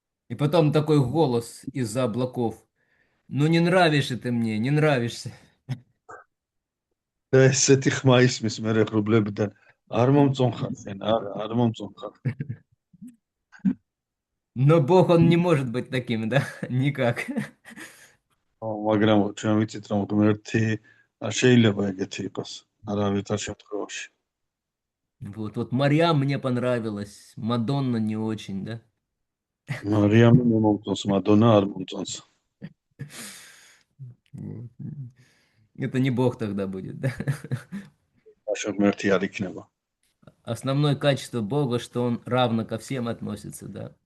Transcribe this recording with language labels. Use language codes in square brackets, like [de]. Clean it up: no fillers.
[ru] И потом такой голос из-за облаков. Ну не нравишься ты мне, не нравишься. [ka] და ესეთი ხმა ისმის მე ღრუბლებიდან, არ მომწონხარ შენ, არ მომწონხარ. [ru] Но Бог, Он не может быть таким, да? Никак. [ka] მაგრამ ჩვენ ვიცით, რომ ღმერთი არ შეიძლება ეგეთი იყოს, არავითარ შემთხვევაში. [ru] Вот Мариам мне понравилась, Мадонна не очень, да? [ka] მარიამი მე მომწონს, მადონა არ მომწონს. [ru] Вот. Это не Бог тогда будет, да? [ka] მაშინ ღმერთი არ იქნება. [ru] Основное качество Бога, что Он равно ко всем относится, да?